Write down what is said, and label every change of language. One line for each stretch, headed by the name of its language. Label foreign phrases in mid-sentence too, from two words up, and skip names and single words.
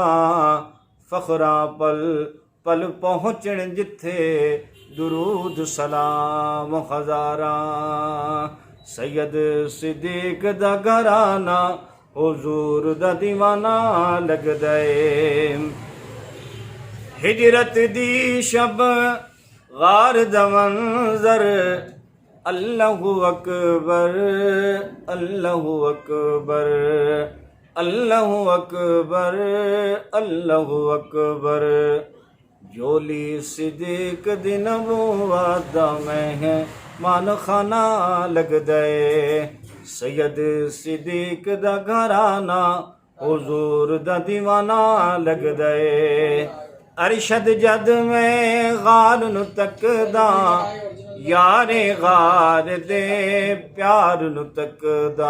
Punjabi: فخرا پل پل پہنچن جتھے، درود سلام ہزارا. سید صدیق دا گھرانہ حضور دا دیوانہ لگ دے. ہجرت دی شب غار دا منظر,
Arabic: الله أكبر الله أكبر الله أكبر الله أكبر.
Punjabi: جھولی صدیق دی نبوت دا مہمان خانہ لگ دے. سید صدیق دا گھرانہ حضور دا دیوانہ لگ دے. ارشد جد میں غار نوں تکدا، یارے غار دے پیار نوں تکدا.